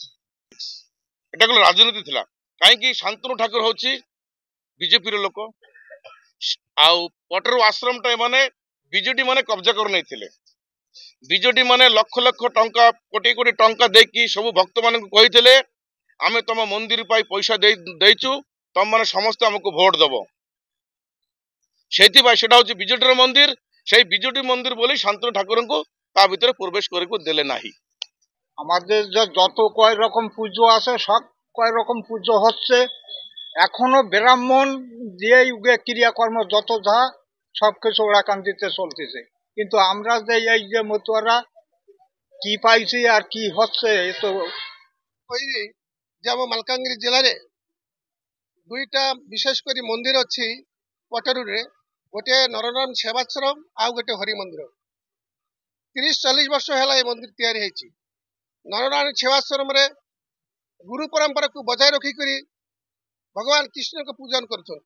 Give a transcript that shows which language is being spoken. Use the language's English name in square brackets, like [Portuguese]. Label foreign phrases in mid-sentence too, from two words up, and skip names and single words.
[Odia] ଏଟା ଗୋଟେ ରାଜନୀତି ଥିଲା, କାହିଁକି ଶାନ୍ତନୁ ଠାକୁର ହଉଛି ବିଜେପିର ଲୋକ, ଆଉ ପଟରୁ ଆଶ୍ରମଟା ଏମାନେ ବିଜେଡି ମାନେ କବ୍ଜା କରି ନେଇଥିଲେ। ବିଜେଡି ମାନେ ଲକ୍ଷ ଲକ୍ଷ ଟଙ୍କା କୋଟି କୋଟି ଟଙ୍କା ଦେଇକି ସବୁ ଭକ୍ତ ମାନଙ୍କୁ କହିଥିଲେ ଆମେ ତମ ମନ୍ଦିର ପାଇଁ ପଇସା ଦେଇଛୁ, ତମ ମାନେ ସମସ୍ତେ ଆମକୁ ଭୋଟ ଦବ। ସେଇଥିପାଇଁ ସେଟା ହଉଛି ବିଜେଡିର ମନ୍ଦିର। [Bangla] সেই বিজেপি মন্দির বলে শান্তনু ঠাকুরଙ୍କୁ তা ভিতরে প্রবেশ করে দিলে নাহি। আমাদের যত কয় রকম পুজো আছে সব কয় রকম পুজো হচ্ছে, এখনো ব্রাহ্মণ দিয়ে যুগে ক্রিয়াকর্ম যত যা সবকিছু ওরাকান্দিতে চলতেছে। কিন্তু আমরা যে এই যে মতুয়ারা কি পাইছি আর কি হচ্ছে এ তো [Odia] କହିବି ଯେ ଆମ ମାଲକାନଗିରି ଜିଲ୍ଲାରେ ଦୁଇଟା ବିଶେଷ କରି ମନ୍ଦିର ଅଛି ପଟରୁରେ। ଗୋଟିଏ ନରନାରାୟଣ ସେବାଶ୍ରମ ଆଉ ଗୋଟେ ହରି ମନ୍ଦିର। 30-40 ବର୍ଷ ହେଲା ଏ ମନ୍ଦିର ତିଆରି ହେଇଛି। ନରନାରାୟଣ ସେବାଶ୍ରମରେ ଗୁରୁ ପରମ୍ପରାକୁ ବଜାୟ ରଖିକରି ଭଗବାନ କୃଷ୍ଣଙ୍କୁ ପୂଜନ କରୁଛନ୍ତି।